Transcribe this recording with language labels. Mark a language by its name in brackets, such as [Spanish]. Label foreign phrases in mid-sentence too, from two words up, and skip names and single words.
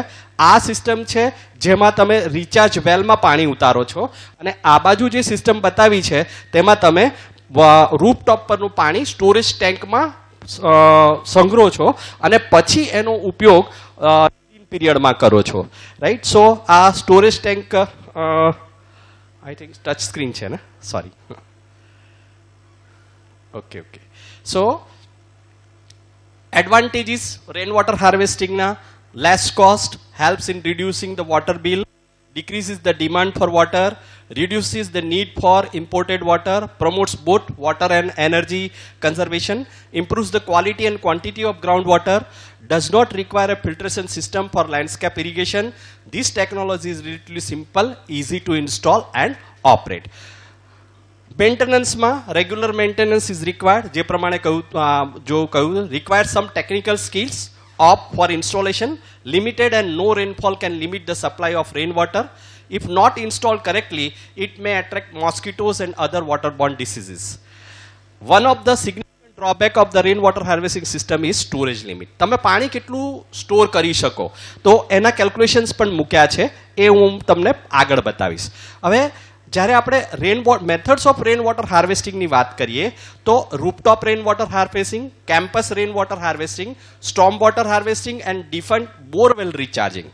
[Gujarati] આ સિસ્ટમ છે જેમાં તમે [English] recharge well [Gujarati] પાણી ઉતારો છો અને આ બાજુ જે સિસ્ટમ બતાવી છે તેમાં તમે રૂફટોપ પરનું પાણી [English] storage tank [Gujarati] સંગ્રહો છો અને પછી એનો ઉપયોગ પીરિયડમાં કરો છો. રાઈટ? [English] સો આ storage tank I think touch screen [Gujarati] છે ને, [English] સોરી. Okay. So, advantages rainwater harvesting na: less cost, helps in reducing the water bill, decreases the demand for water, reduces the need for imported water, promotes both water and energy conservation, improves the quality and quantity of groundwater, does not require a filtration system for landscape irrigation. This technology is relatively simple, easy to install and operate. મેન્ટેનન્સમાં regular maintenance is required, [Gujarati] જે પ્રમાણે કહ્યું [English] required some technical skills of for installation. limited and no rainfall can limit the supply of rain water. If not installed correctly, it may attract mosquitoes and other waterborne diseases. One of the significant drawback of the rainwater harvesting system is storage limit. [Gujarati] તમે પાણી કેટલું સ્ટોર કરી શકો તો એના કેલ્ક્યુલેશન્સ પણ મૂક્યા છે, એ હું તમને આગળ બતાવીશ. હવે જ્યારે આપણે [English] methods of rain water harvesting [Gujarati] વાત કરીએ તો [English] rooftop rain water harvesting, campus rain water harvesting, storm water harvesting and different borewell recharging.